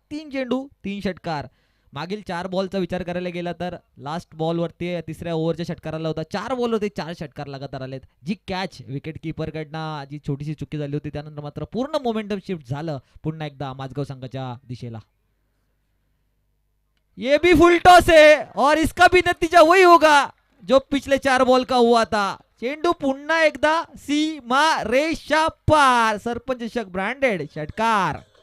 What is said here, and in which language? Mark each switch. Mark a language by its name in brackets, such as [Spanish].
[Marathi] 3 चेंडू 3 षटकार. मागील 4 बॉलचा विचार करायला गेला तर लास्ट बॉलवरती तिसऱ्या ओव्हरच्या षटकाराला होता, 4 बॉलवरती 4 षटकार लगातार आलेत. जी कॅच विकेट कडनं जी छोटीशी चुकी झाली होती, त्यानंतर मात्र पूर्ण मोमेंटम शिफ्ट झालं पुन्हा एकदा माझगाव संघाच्या दिशेला. [Hindi] ये भी फुल टॉस है और इसका भी नतीजा वही होगा जो पिछले 4 बॉल का हुआ था. [Marathi] चेंडू पुन्हा एकदा सीमा रेषा पार. सरपंच चषक ब्रँडेड षटकार.